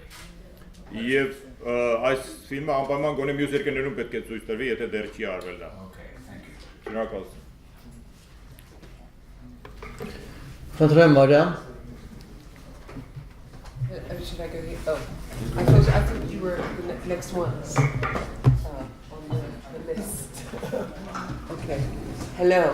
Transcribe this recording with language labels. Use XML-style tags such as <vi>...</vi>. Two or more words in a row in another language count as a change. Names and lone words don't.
<hy>Եվ այս ֆիլմը անպայման գոնե մյուս երկրներում պետք է ցույց տրվի, եթե դեռ չի արվել դա։</hy> <en>Okay, thank you.</en> <hy>Շնորհակալություն։ Խնդրեմ Մարիամ։</hy> <en>Should I go here? Oh, I thought you were the next ones on the list. Okay. Hello.</en>